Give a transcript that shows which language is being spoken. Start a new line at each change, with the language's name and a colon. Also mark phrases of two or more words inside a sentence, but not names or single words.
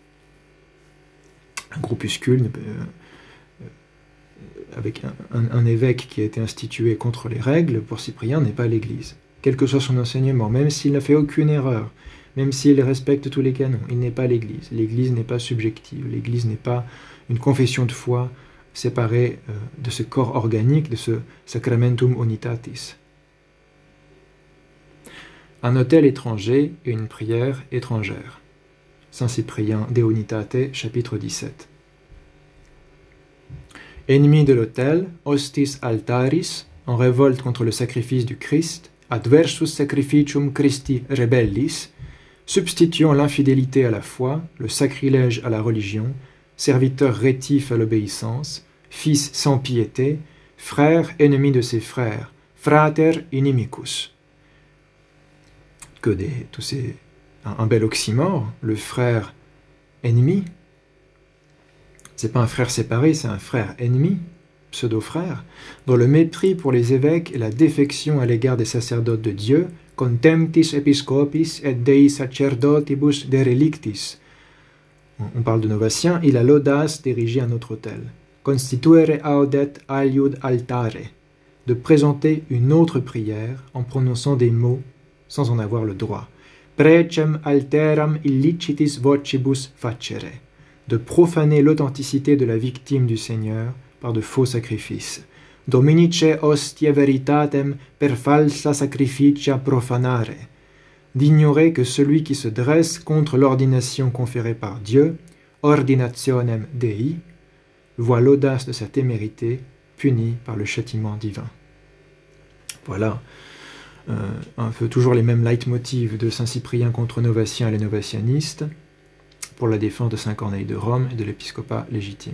French: Un groupuscule, avec un évêque qui a été institué contre les règles, pour Cyprien, n'est pas l'Église. Quel que soit son enseignement, même s'il n'a fait aucune erreur, même s'il respecte tous les canons, il n'est pas l'Église. L'Église n'est pas subjective. L'Église n'est pas une confession de foi séparée de ce corps organique, de ce
Latin: sacramentum unitatis.
French: Un autel étranger et une prière étrangère. Saint Cyprien de Unitate, chapitre 17. Ennemi de l'autel,
Latin: hostis altaris,
French: en révolte contre le sacrifice du Christ,
Latin: adversus sacrificium Christi rebellis,
French: substituant l'infidélité à la foi, le sacrilège à la religion, serviteur rétif à l'obéissance, fils sans piété, frère ennemi de ses frères,
Latin: frater inimicus.
French: Un bel oxymore, le frère ennemi. C'est pas un frère séparé, c'est un frère ennemi, pseudo-frère, dont le mépris pour les évêques et la défection à l'égard des sacerdotes de Dieu,
Latin: contemptis episcopis et dei sacerdotibus de relictis.
French: On parle de Novatiens, il a l'audace d'ériger un autre autel.
Latin: Constituere audet aliud altare.
French: de présenter une autre prière en prononçant des mots sans en avoir le droit.
Latin: Precem alteram illicitis vocibus facere,
French: de profaner l'authenticité de la victime du Seigneur par de faux sacrifices.
Latin: Dominice hostia veritatem per falsa sacrificia profanare,
French: d'ignorer que celui qui se dresse contre l'ordination conférée par Dieu,
Latin: ordinationem Dei,
French: voit l'audace de sa témérité punie par le châtiment divin. Voilà un peu toujours les mêmes leitmotivs de Saint Cyprien contre Novatiens et les novatianistes pour la défense de Saint Corneille de Rome et de l'épiscopat légitime.